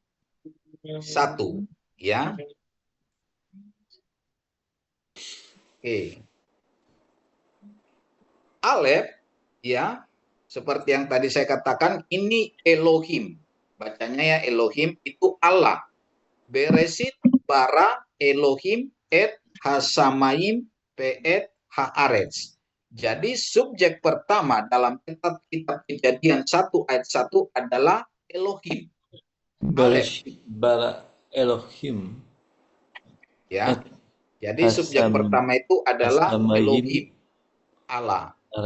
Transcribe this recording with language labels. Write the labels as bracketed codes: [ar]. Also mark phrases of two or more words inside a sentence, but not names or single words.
[id] 1, ya. Oke. Alef ya, seperti yang tadi saya katakan, ini Elohim. Bacanya ya Elohim, itu Allah. [he] בראשית ברא אלהים את השמים ואת הארץ. [id] Jadi subjek pertama dalam kitab Kejadian 1 ayat 1 adalah Elohim. [he] בראשית ברא אלהים. [id] Ya. Jadi subjek pertama itu adalah Elohim, Allah.